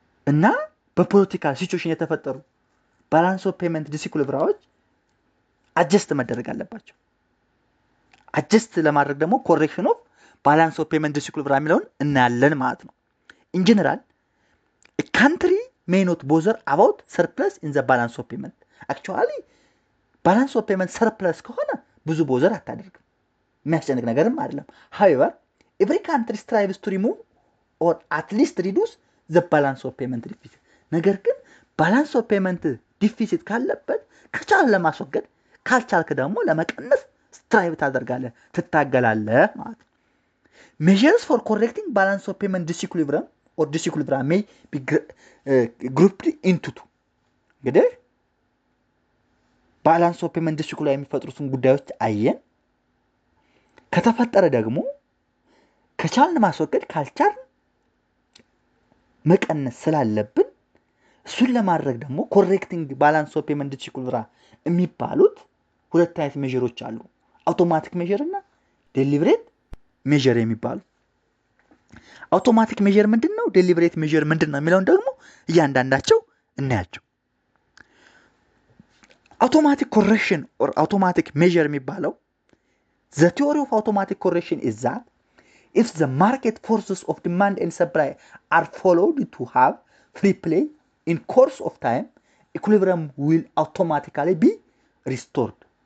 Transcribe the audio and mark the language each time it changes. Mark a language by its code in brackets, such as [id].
[am] እና በፖለቲካል ሲቹዌሽን የተፈጠሩ ባላንስ ኦፍ ፔመንት ዲስኢኩሊብሪየሞች አጀስት መደረግ አለባቸው። አጀስት ለማድረግ ደግሞ ኮሬክሽን ኦፍ ባላንስ ኦፍ ፔመንት ዲስኢኩሊብሪየም የሚለውን እናያለን ማለት ነው። ኢን ጀነራል [en] a country may not bother about surplus in the balance of payment. actually balance of payment surplus [am] ከሆነ ብዙ ቦዘር አታደርግም። የሚያስጨንቅ ነገርም አይደለም። [en] however every country strives to remove or at least reduce the balance of payment deficit. ነገር ግን balance of payment deficit [am] ካለበት ከቻለ ለማስወገድ ካልቻልክ ደግሞ ለመቀነስ ስትራይቭ ታደርጋለህ፣ ትታገላለህ ማለት ነው። [en] measures for correcting balance of payment disequilibrium or disequilibrium may be grouped into two. [am] እንግዲህ ባላንስ ኦፍ ፔመንት ዲስኢኩሊብሪየም የሚፈጥሩትን ጉዳዮች አየን። ከተፈጠረ ደግሞ ከቻልን ማስወገድ ካልቻልን መቀነስ ስላለብን እሱን ለማድረግ ደግሞ ኮሬክቲንግ ባላንስ ኦፍ ፔመንት ዲስኢኩሊብሪየም የሚባሉት ሁለት አይነት ሜዠሮች አሉ። አውቶማቲክ ሜዠር እና ዴሊብሬት ሜዠር የሚባሉ። አውቶማቲክ ሜዠር ምንድነው? ዴሊብሬት ሜዠር ምንድነው የሚለውን ደግሞ እያንዳንዳቸው እናያቸው። አውቶማቲክ ኮሬክሽን ኦር አውቶማቲክ ሜዠር የሚባለው [en] the theory of automatic correction is that if the market forces of demand and supply are followed to have free play in course of time, equilibrium will automatically be restored.